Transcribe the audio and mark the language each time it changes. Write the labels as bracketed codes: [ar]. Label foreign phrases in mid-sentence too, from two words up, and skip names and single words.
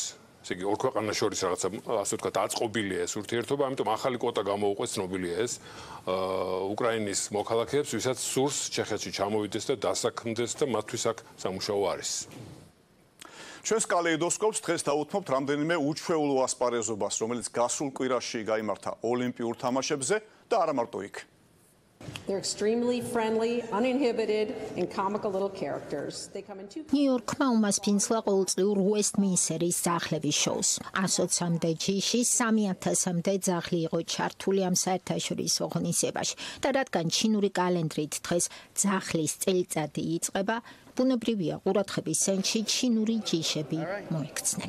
[ka] ესე იგი, ორ ქვეყანას შორის რაღაცა, ასე ვთქვათ, აწყობილია ეს ურთიერთობა, ამიტომ ახალი კვოტა გამოუყვეს, ცნობილია ეს უკრაინის მოქალაქეებს, ვისაც სურს ჩეხეთში ჩამოვიდეს და დასაქმდეს და მათთვის აქ სამუშაო არის. ჩვენს კალეიდოსკოპს დღეს დავუთმობთ რამდენიმე უჩვეულო ასპარეზობას, რომელიც გასულ კვირაში გაიმართა ოლიმპიურ თამაშებზე და არა მარტო იქ. [en] They're extremely friendly, uninhibited and comical little characters. They come in two [ka] ნიუ-იორკმა უმასპინძლა ყოველწლიურ უესტმინსტერის ძაღლების შოუს. 120-მდე ჯიში 3000-მდე ძაღლი იყო ჩართული ამ საერთაშორისო ღონისძიებაში და რადგან ჩინური კალენდრით დღეს ძაღლის წელიწადი იწყება, ბუნებრივია ყურადღების ცენტრში ჩინური ჯიშები მოიქცნენ.